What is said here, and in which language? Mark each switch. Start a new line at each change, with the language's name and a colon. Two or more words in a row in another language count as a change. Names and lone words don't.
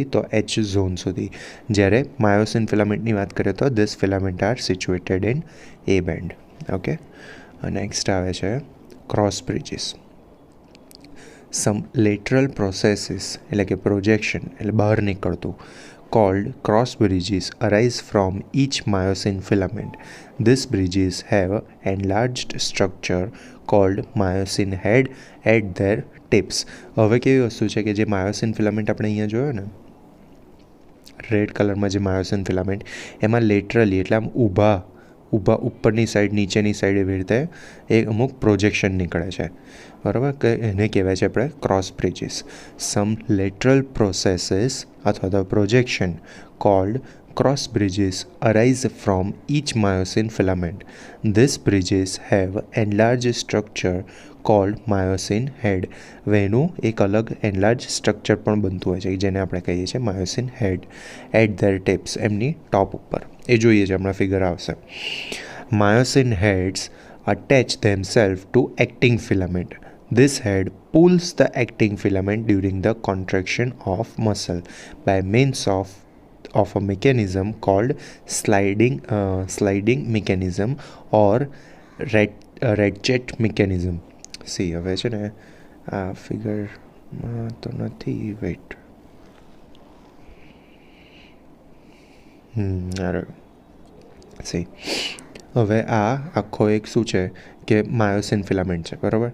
Gujarati: તો
English: H zone
Gujarati: સુધી. જ્યારે માયોસિન ફિલામેન્ટની વાત કરીએ તો
English: this filament are situated in a band. okay, next
Gujarati: આવે છે
English: cross bridges. some lateral processes
Gujarati: એટલે કે
English: પ્રોજેક્શન
Gujarati: એટલે બહાર નીકળતું
English: called cross bridges arise from each myosin filament. These bridges have enlarged structure called myosin head at their tips.
Gujarati: હવે કેવી વસ્તુ છે કે જે
English: myosin filament
Gujarati: આપણે અહીંયા જોયો ને રેડ કલરમાં, જે
English: myosin filament
Gujarati: એમાં લેટરલી એટલે આમ ઊભા ઉપરની સાઈડ નીચેની સાઈડ એવી રીતે એક અમુક પ્રોજેક્શન નીકળે છે, બરાબર, કે એને કહેવાય છે આપણે
English: cross bridges. some lateral processes
Gujarati: અથવા તો
English: projection called cross bridges arise from each myosin filament. These bridges have enlarged structure called myosin head.
Gujarati: વેનું એક અલગ
English: enlarged structure
Gujarati: પણ બનતું હોય છે જેને આપણે કહીએ છીએ
English: myosin head at their tips,
Gujarati: એમની ટોપ ઉપર. એ જોઈએ છે, હમણાં ફિગર આવશે.
English: Myosin heads attach themselves to acting filament. This head pulls the acting filament during the contraction of muscle by means of a mechanism called sliding mechanism or ratchet mechanism.
Gujarati: સી હવે છે ને આ ફિગરમાં તો નથી, વેઇટ, સી હવે આ આખો એક શું છે કે
English: myosin filament
Gujarati: છે, બરાબર.